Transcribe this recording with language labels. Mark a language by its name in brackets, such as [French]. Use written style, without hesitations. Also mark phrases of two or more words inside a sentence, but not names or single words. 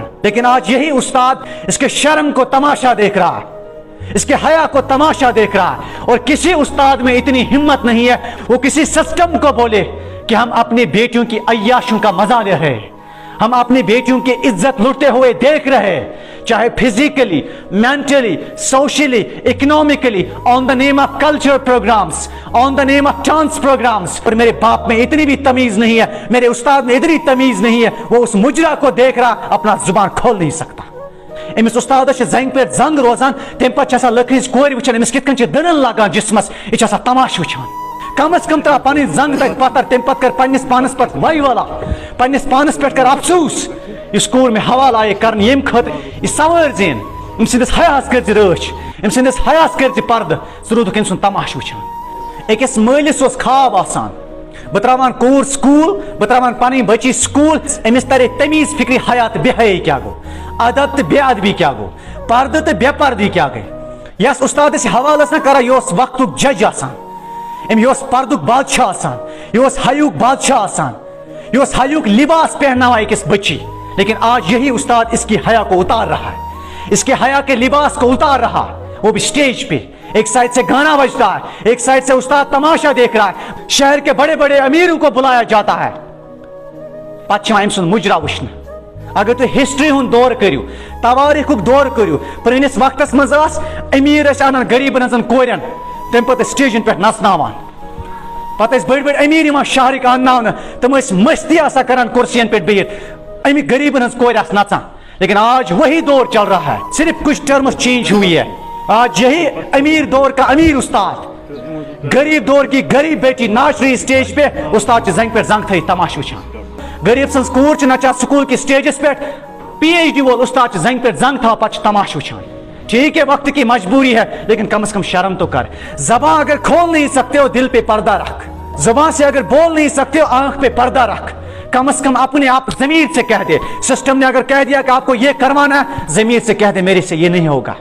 [Urdu] لیکن آج یہی استاد اس کے شرم کو تماشا دیکھ رہا ہے، اس کے حیا کو تماشا دیکھ رہا ہے. اور کسی استاد میں اتنی ہمت نہیں ہے وہ کسی سسٹم کو بولے کہ ہم اپنی بیٹیوں کی عیاشیوں کا مزا لے رہے ہیں، ہم اپنی بیٹیوں کی عزت لٹتے ہوئے دیکھ رہے ہیں، چاہے [English] physically, mentally, socially, economically, On the name of culture programs, on the name of dance programs. [Urdu] اور میرے باپ میں اتنی بھی تمیز نہیں ہے، میرے استاد میں اتنی تمیز نہیں ہے، وہ اس مجرا کو دیکھ رہا اپنا زبان کھول نہیں سکتا. [Kashmiri] अमिस उस्ताद जंग पे जंग रोजान, तम पे लकड़ी कोर वुचान अमिस कित कन दनन लगान जिस्मस, यह तमाश वुचान। कम अज कम तरा पन जंग तक पतर, तम पे कर पन्निस पानस पे वही वाला, पन्निस पानस पे कर अफसूस इस कोर में हवाला आए कर यम खत सवार जेन अम सिंदिस हयास कर रच, अम सिंदिस हयास कर पर्द, सह रूदुक अम सुन तमाश वुचान। अकिस मालिस ख्वाब आसान, बह त्रावान कोर स्कूल, बह त्रावान पन बची स्कूल, अमिस तरे तमीज फिक्री हया तो बेहयाई क्या गो, अदब तो बेअदबी क्या गो, पर्द तो बेपर्दी क्या गई। यस उस्ताद हवाल ना कर यह वक्त जज आसान, यह पर्दुक बादशाह आसान, यह हयुक बादशाह आसान, यह हयुक लिबास पहना अकिस बच्ची। [Urdu] لیکن آج یہی استاد اس کی حیا کو اتار رہا ہے، اس کے حیا کے لباس کو اتار رہا ہے، وہ بھی اسٹیج پہ. ایک سائیڈ سے گانا بجتا ہے، ایک سائیڈ سے استاد تماشا دیکھ رہا ہے، شہر کے بڑے بڑے امیروں کو بلایا جاتا ہے, [Kashmiri] पत अम सुन मुजरा वुचन। अगर तुम हिस्ट्री हुन दौर करू, तवारीख दौर करू, पुरानिस वक्तस मज अमीर अनान गरीबन हजन कोरन, तम पे स्टेजन पे नचनावान, पे बड़ बड़ अमीर शहरिक अन्नावन, तम मस्ती आसा करान कुर्सियन पे बिहित, अमी गरीबन हज कोर नचान। [Urdu] لیکن آج وہی دور چل رہا ہے، صرف کچھ [English] terms change [Urdu] ہوئی ہے. آج یہی امیر دور کا امیر استاد غریب دور کی غریب بیٹی ناچ رہی اسٹیج پہ, [Kashmiri] उस्ताद जंग पे जंग थी तमाश वुचान। गरीब सज कोर नचा स्कूल की स्टेजस पे, PhD वोल उस्ताद जंग पे जंग था पे तमाश वुचान। [Urdu] ٹھیک ہے وقت کی مجبوری ہے، لیکن کم سے کم شرم تو کر. زبان اگر کھول نہیں سکتے ہو دل پہ پردہ رکھ، زبان سے اگر بول نہیں سکتے ہو آنکھ پہ پردہ رکھ. کم سے کم اپنے آپ ضمیر سے کہہ دے، سسٹم نے اگر کہہ دیا کہ آپ کو یہ کروانا ہے، ضمیر سے کہہ دے میرے سے یہ نہیں ہوگا.